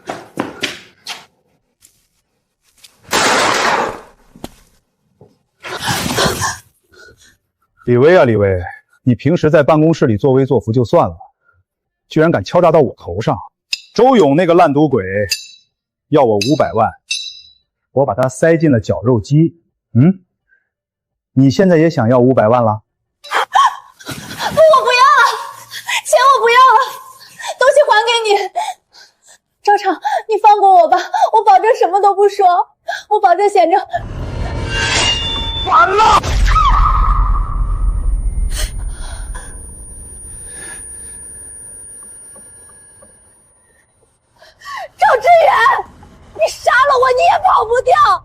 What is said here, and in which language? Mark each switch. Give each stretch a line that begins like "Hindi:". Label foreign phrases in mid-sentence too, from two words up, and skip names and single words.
Chinese: 李薇啊，李薇，你平時在辦公室裡作威作福就算了，居然敢敲詐到我頭上。周勇那個爛賭鬼要我500萬，我把他塞進了絞肉機。你現在也想要500萬了？不，我不要了，錢我不要了。常，你放過我吧，我保证什麼都不說，我保證顯正。完了！赵志遠，你殺了我你也跑不掉！